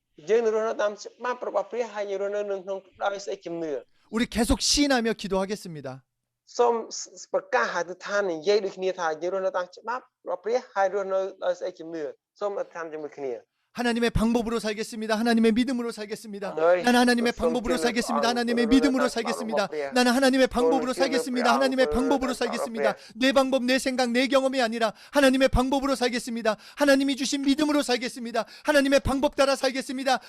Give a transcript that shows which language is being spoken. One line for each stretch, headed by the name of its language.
Khmer: យើងនឹងរស់នៅតាមច្បាប់របស់ព្រះហើយយើងរស់នៅនឹងក្នុងដោយសេចក្ដីជំនឿ
Korean: 우리 계속 시인하며 기도하겠습니다.
Khmer: សូមប្រកាសឲ្យទីឋាននិយាយដូចគ្នាថាយើងរស់នៅតាមច្បាប់របស់ព្រះហើយរស់នៅដោយសេចក្ដីជំនឿសូមអធិដ្ឋានជាមួយគ្នា
Korean: 하나님의 방법으로 살겠습니다. 하나님의 믿음으로 살겠습니다. 네. 나는 하나님의 방법으로 살겠습니다. 하나님의 믿음으로 살겠습니다. 나는 하나님의 방법으로 살겠습니다. 하나님의 방법으로 살겠습니다. 내 방법, 내 생각, 내 경험이 아니라 하나님의 방법으로 살겠습니다. 하나님이 주신 믿음으로 살겠습니다. 하나님의 방법 따라 살겠습니다.